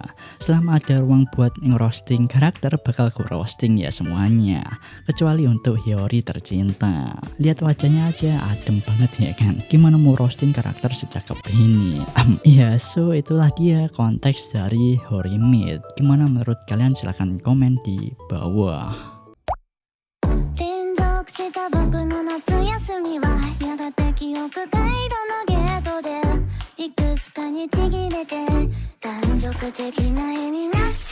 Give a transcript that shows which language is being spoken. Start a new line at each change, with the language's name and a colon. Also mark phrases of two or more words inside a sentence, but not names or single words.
Indonesian: Selama ada ruang buat ngerosting karakter bakal gue roasting ya semuanya, kecuali untuk Hiyori tercinta. Lihat wajahnya aja adem banget ya kan, gimana mau roasting karakter secakep ini. Iya, so itulah dia konteks dari Horimid. Gimana menurut kalian? Silahkan komen di bawah.
Japanese: 連続した僕の夏休みはやがて記憶回路のゲートでいくつかにちぎれて断続的な絵になる